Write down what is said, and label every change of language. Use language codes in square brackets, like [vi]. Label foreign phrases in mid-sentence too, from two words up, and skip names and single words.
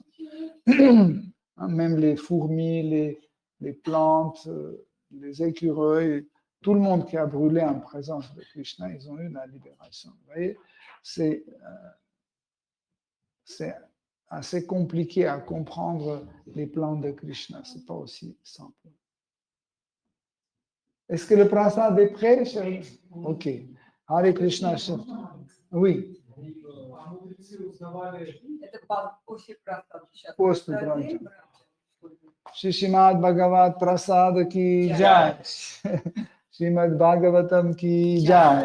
[fr] Même les fourmis, les plantes, les écureuils, tout le monde qui a brûlé en présence de Krishna, ils ont eu la libération. Vous voyez, c'est assez compliqué à comprendre les plans de Krishna. Ce n'est pas aussi simple. Est-ce que le prasad est prêt, cher? Ok. Hare Krishna. Oui. [ru] После браджа. [hi] श्रीमद् भागवत प्रसाद की जय. श्रीमद्भागवतम् की जय.